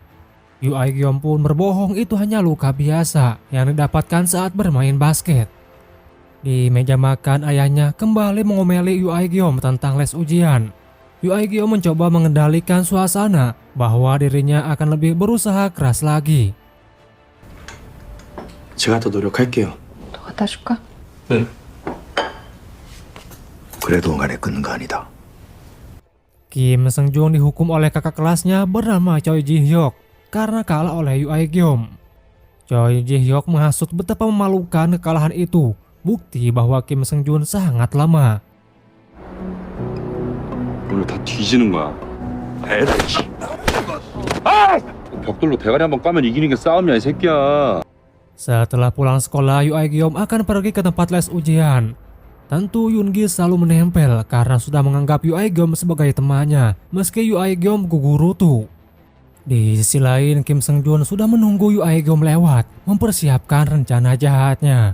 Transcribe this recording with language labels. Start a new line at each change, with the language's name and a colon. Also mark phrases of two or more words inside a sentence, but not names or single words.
Indonesian: Yu Aegeom pun berbohong itu hanya luka biasa yang didapatkan saat bermain basket. Di meja makan, ayahnya kembali mengomeli Yu Aegeom tentang les ujian. Yu Aegeom mencoba mengendalikan suasana bahwa dirinya akan lebih berusaha keras lagi.
Korean: 제가 더 노력할게요. 갖다 줄까? 네. 그래도 간에 끊는 거 아니다.
Indonesian: Kim Seung Jun dihukum oleh kakak kelasnya bernama Choi Ji Hyuk karena kalah oleh Yu Aegeom. Choi Ji Hyuk menghasut betapa memalukan kekalahan itu, bukti bahwa Kim Seung Jun sangat lemah.
Korean: 오늘 다 뒤지는 거야. 에라. 아! 벽돌로 대가리 한번 까면 이기는 게 싸움이야, 이 새끼야.
Indonesian: Setelah pulang sekolah, Yu Aegeom akan pergi ke tempat les ujian. Tentu Yoongi selalu menempel karena sudah menganggap Yu Aegeom sebagai temannya, meski Yu Aegeom gugurutu. Di sisi lain, Kim Seung Jun sudah menunggu Yu Aegeom lewat, mempersiapkan rencana jahatnya.